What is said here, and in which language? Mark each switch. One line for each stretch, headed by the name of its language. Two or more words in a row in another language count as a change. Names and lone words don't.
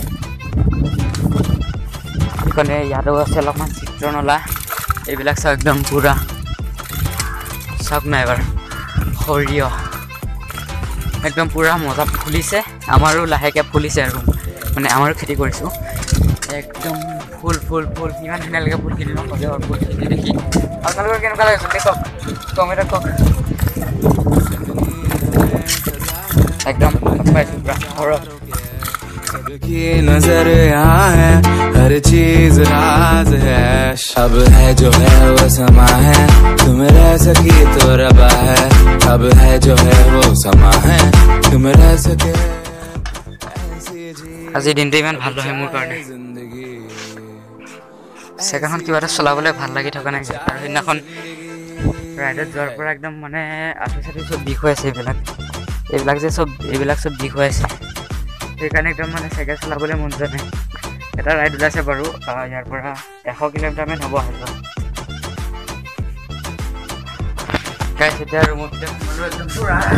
Assamese: এইখনে ইয়াতো আছে অলপমান চিত্ৰনলা এইবিলাক চাওক একদম পূৰা চাওক নাই এবাৰ সৰিয়হ একদম পূৰা মজা ফুলিছে আমাৰো লাহেকৈ ফুলিছে আৰু মানে আমাৰো খেতি কৰিছোঁ একদম ফুল ইমান ধুনীয়া লাগে ফুলখিনি নহ'লে আৰু ফুলখিনি দেখি আপোনালোকৰ কেনেকুৱা লাগে কওক কমেণ্টত কওক एकदम
Hindi: सबकी नजर यहाँ है हर चीज राज है अब है जो है वो समा है तुम रह सकी तो रबा है अब है जो है वो समा है तुम रह सके
Assamese: আজি দিনটো ইমান ভাল নহয় মোৰ কাৰণে চেকাখন কিবা এটা চলাবলৈ ভাল লাগি থকা নাই আৰু সেইদিনাখন ৰাইডত যোৱাৰ পৰা একদম মানে আঁঠু চাঠু চব বিষ হৈ আছে এইবিলাক চব বিষ হৈ আছে সেইকাৰণে একদম মানে চাইকেল চলাবলৈ মন যোৱা নাই এটা ৰাইড ওলাইছে বাৰু ইয়াৰ পৰা 100 কিলোমিটাৰমান হ'ব আহিব গাইছ এতিয়া ৰুমত একদম পুৰা